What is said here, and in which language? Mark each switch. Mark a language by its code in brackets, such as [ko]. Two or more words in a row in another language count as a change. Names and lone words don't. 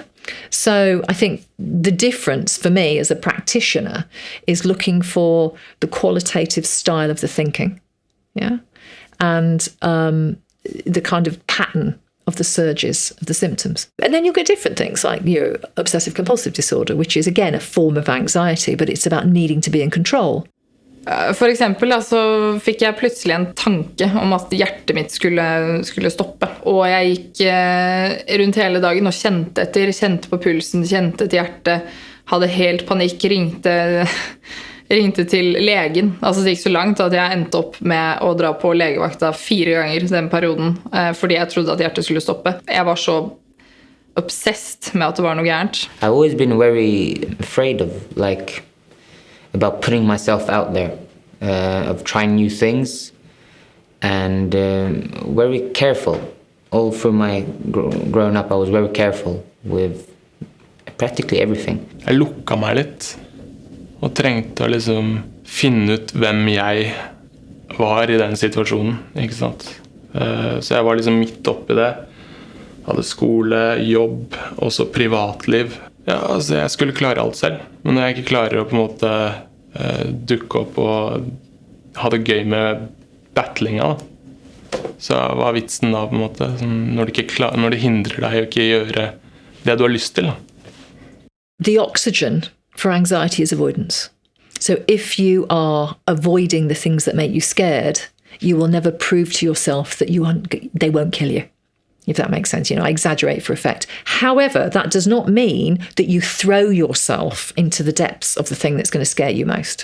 [en] So I think the difference for me as a practitioner is looking for the qualitative style of the thinking. Yeah. And the kind of pattern of the surges of the symptoms. And then you'll get different things like your obsessive compulsive disorder, which is again a form of anxiety, but it's about needing to be in control. [no] For eksempel så fikk jeg plutselig en tanke om at hjertet mitt skulle stoppe. Og jeg gikk rundt hele dagen og kjente etter, kjente på pulsen, kjente etter hjertet, hadde helt panikk, ringte til legen. Altså det gikk så langt at jeg endte opp med å dra på legevakta 4 ganger den perioden, fordi jeg trodde at hjertet skulle stoppe. Jeg var så obsessed med at det var noe gærent. [en] I've always been very afraid of about putting myself out there, of trying new things, and very careful. All through my growing up, I was very careful with practically everything. [no] Jeg lukka meg litt, og trengte å liksom finne ut hvem jeg var i den situasjonen, ikke sant? Så jeg var liksom midt oppi det. Hadde skole, jobb, også privatliv. Ja, altså jeg skulle klare alt selv, men når jeg ikke klarer å på en måte dukke opp og ha det gøy med battlinga, så hva er vitsen da på en måte, når det hindrer deg å ikke gjøre det du har lyst til. [en] The oxygen for anxiety is avoidance. So if you are avoiding the things that make you scared, you will never prove to yourself that they won't kill you. If that makes sense, I exaggerate for effect. However, that does not mean that you throw yourself into the depths of the thing that's going to scare you most.